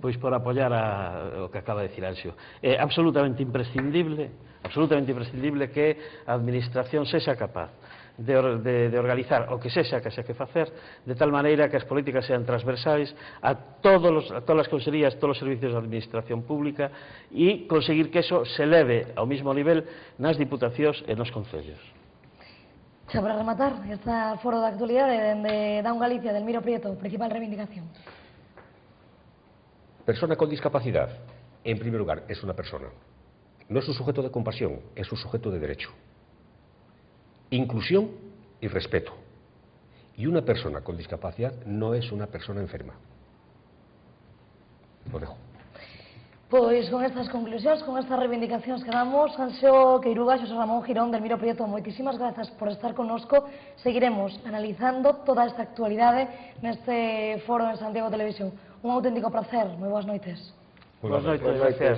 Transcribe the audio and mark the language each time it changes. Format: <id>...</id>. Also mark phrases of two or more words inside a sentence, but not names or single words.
<gl>Pois por apoiar o que acaba de decir Anxo. É absolutamente imprescindible que a Administración sexa capaz de organizar o que sexa que facer, de tal maneira que as políticas sean transversais a todas as consellerías, todos os servicios de administración pública, e conseguir que eso se leve ao mismo nivel nas diputacións e nos concellos. Xa para rematar, este foro de actualidade dende Down Galicia, Delmiro Prieto, principal reivindicación.</gl> <es>Persona con discapacidad, en primer lugar, es una persona. No es un sujeto de compasión, es un sujeto de derecho. Inclusión y respeto. Y una persona con discapacidad no es una persona enferma. Lo dejo.</es> <gl>Pois con estas conclusións, con estas reivindicacións que damos, Anxo Queiruga, Xosé Ramón Girón, Delmiro Prieto, moitísimas grazas por estar connosco. Seguiremos analizando toda esta actualidade neste foro en Santiago Televisión. Un auténtico placer, moi boas noites. Boas noites, gracias.</gl>